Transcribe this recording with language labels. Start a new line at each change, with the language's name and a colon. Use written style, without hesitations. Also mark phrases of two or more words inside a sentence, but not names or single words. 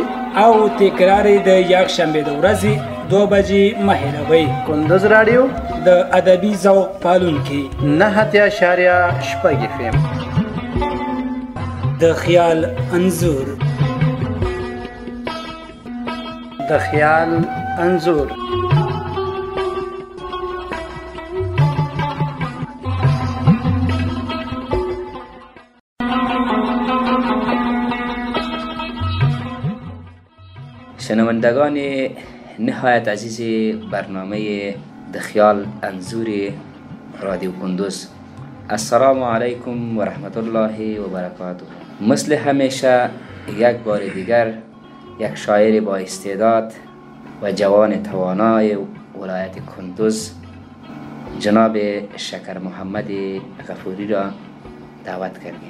Pashto: او تکرار د یکشنبه د ورځې 2 بجې مه هېروئ. کندوز رادیو د ادبي ذوق پالونکي 9.6 FM. د خیال انځور. د خیال انځور
Persian: شنوندگان نهایت عزیز برنامه د خیال انځور رادیو کندوز،
Arabic: السلام علیکم و رحمت الله و برکاته.
Persian: مثل همیشه یک بار دیگر یک شاعر با استعداد و جوان توانای ولایت کندوز جناب شکر محمد غفوری را دعوت کردیم.